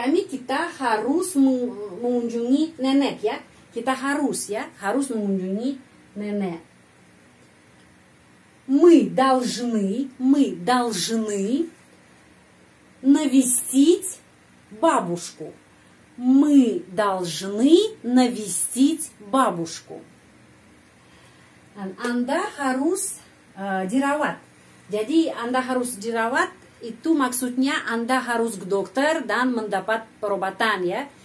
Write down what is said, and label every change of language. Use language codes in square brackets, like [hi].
[id] Kita harus mengunjungi nenek ya. Kita harus ya, harus mengunjungi nenek. [ru] Мы должны навестить бабушку. Мы должны навестить бабушку. [id] Anda harus dirawat. Jadi Anda harus dirawat itu maksudnya Anda harus ke dokter dan mendapat perobatan ya.